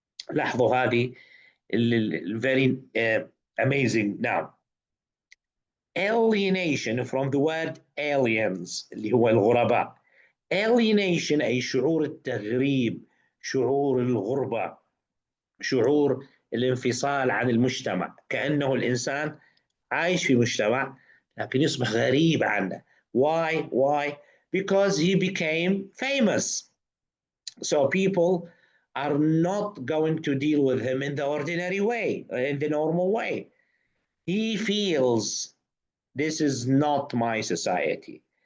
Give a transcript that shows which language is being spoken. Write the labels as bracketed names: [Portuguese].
[Arabic] لاحظوا هذه [English] very amazing now. Alienation from the word aliens [Arabic] اللي هو الغرباء. Alienation أي شعور التغريب، شعور الغربة، شعور الانفصال عن المجتمع، كأنه الإنسان عايش في مجتمع لكن يصبح غريب عنه. [English] Why? Why? Because he became famous. So people are not going to deal with him in the ordinary way, in the normal way. He feels this is not my society.